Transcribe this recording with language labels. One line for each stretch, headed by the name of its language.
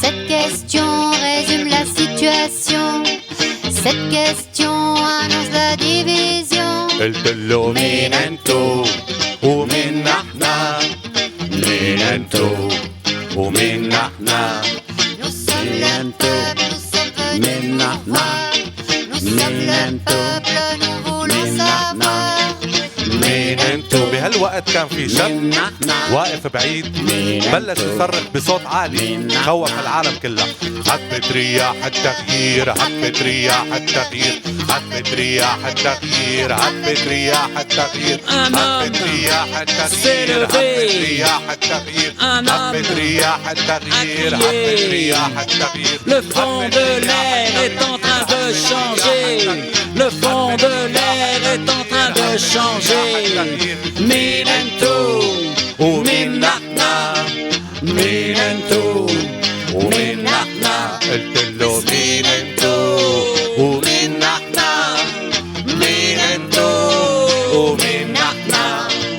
French: Cette question résume la situation. Cette question annonce la division.
Arabic: قلت له مين أنتو ومين نحن؟ مين أنتو ومين نحن؟
French: Nous sommes le peuple, nous sommes venus pour voir. Nous sommes le peuple, nous voulons savoir.
Arabic: مين أنتو؟ بهالوقت كان في شاب واقف بعيد بلش يصرخ بصوت عالي خوف العالم كلها. هبت رياح التغيير، هبت رياح التغيير، هبت رياح التغيير، هبت رياح التغيير، هبت رياح التغيير، هبت رياح التغيير، هبت رياح التغيير، هبت رياح التغيير.
French: Le fond de l'air est en train de changer. Le fond de l'air est en train de changer.
Arabic: مين انتو ومين نحنا؟ مين انتو ومين نحنا؟ قلت له مين انتو ومين نحنا؟ مين انتو ومين نحنا؟